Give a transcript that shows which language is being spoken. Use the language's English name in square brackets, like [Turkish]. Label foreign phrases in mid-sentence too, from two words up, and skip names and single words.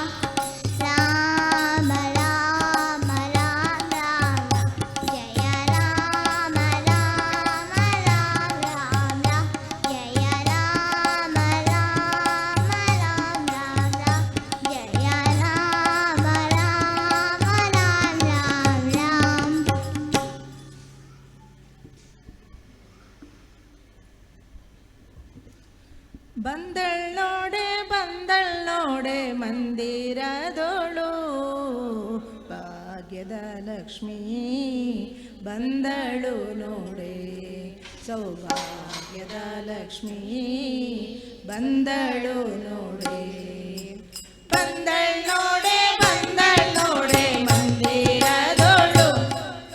[Hindi] राम राम राम राम जय राम राम राम राम जय राम राम राम राम जय राम राम राम राम [Kannada] ಬಂದಳ್ ನೋಡೆ ಮಂದಿರದೋಳು ಭಾಗ್ಯದ ಲಕ್ಷ್ಮೀ ಬಂದಳು ನೋಡೆ ಸೌಭಾಗ್ಯದ ಲಕ್ಷ್ಮೀ ಬಂದಳು ನೋಡೆ ಬಂದಳ್ ನೋಡೆ ಮಂದಿರದೋಳು